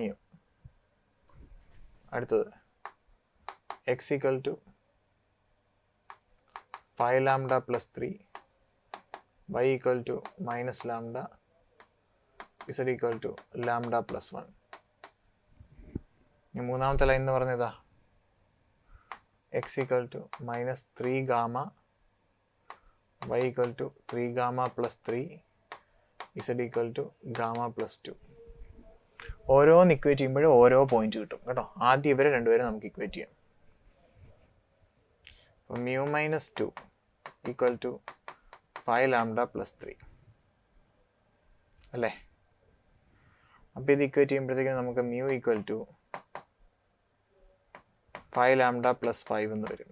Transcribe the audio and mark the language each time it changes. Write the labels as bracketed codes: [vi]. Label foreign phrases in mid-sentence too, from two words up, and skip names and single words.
[ml] അടുത്തത് x = 5 lambda + 3, y = -lambda, z = lambda + 1. ഇനി മൂന്നാമത്തെ ലൈൻ എന്ന് പറഞ്ഞതാ x = -3 gamma, y = 3 gamma + 3, z = gamma + 2. ഓരോന്ന് ഇക്വേറ്റ് ചെയ്യുമ്പോഴും ഓരോ പോയിന്റ് കിട്ടും കേട്ടോ. ആദ്യം ഇവരെ രണ്ടുപേരും നമുക്ക് ഇക്വേറ്റ് ചെയ്യാം. അപ്പോൾ mu - 2 = 5 lambda + 3 അല്ലേ? അപ്പോൾ ഇത് ഇക്വേറ്റ് ചെയ്യുമ്പോഴത്തേക്കും നമുക്ക് mu = 5 lambda + 5 എന്ന് വരും.